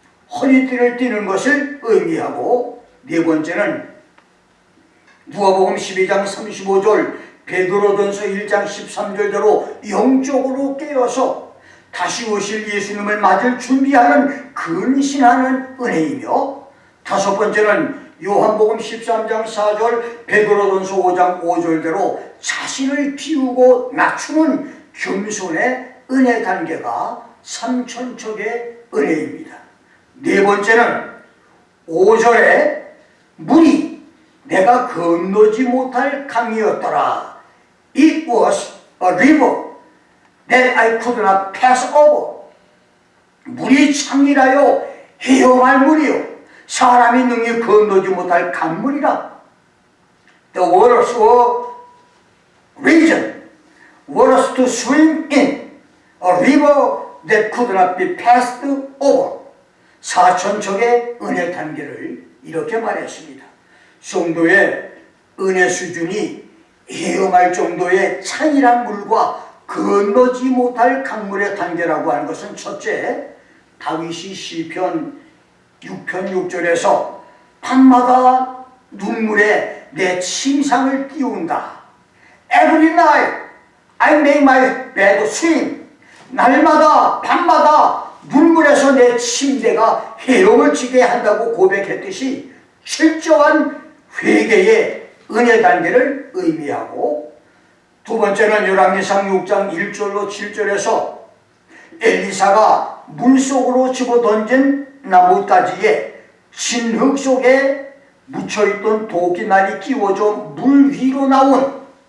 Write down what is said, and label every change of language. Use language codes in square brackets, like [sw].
[ko] 허리띠를 띠는 것을 의미하고, 네 번째는 누가복음 12장 35절, 베드로전서 1장 13절대로 영적으로 깨어서 다시 오실 예수님을 맞을 준비하는 근신하는 은혜이며, 다섯 번째는 요한복음 13장 4절, 베드로전서 5장 5절대로 자신을 비우고 낮추는 겸손의 은혜 단계가 3000척의 은혜입니다. 네 번째는 5절에 물이 내가 건너지 못할 강이었더라. [en] It was a river that I could not pass over. [ko] 물이 창이라요 헤엄할 물이요 사람이 능히 건너지 못할 강물이라. [en] The waters were region, waters to swim in, a river that could not be passed over. [ko] 4000척의 은혜 단계를 이렇게 말했습니다. 성도의 은혜 수준이 헤엄할 정도의 찬이란 물과 건너지 못할 강물의 단계라고 하는 것은, 첫째, 다윗이 시편 6편 6절에서 밤마다 눈물에 내 침상을 띄운다. [en] Every night I make my bed swim. [ko] 날마다 밤마다 눈물에서 내 침대가 헤엄을 치게 한다고 고백했듯이 철저한 회개의 은혜 단계를 의미하고, 두 번째는 열왕기상 6장 1절로 7절에서 엘리사가 물속으로 집어던진 나뭇가지에 진흙 속에 묻혀있던 도끼날이 끼워져 물 위로 나온,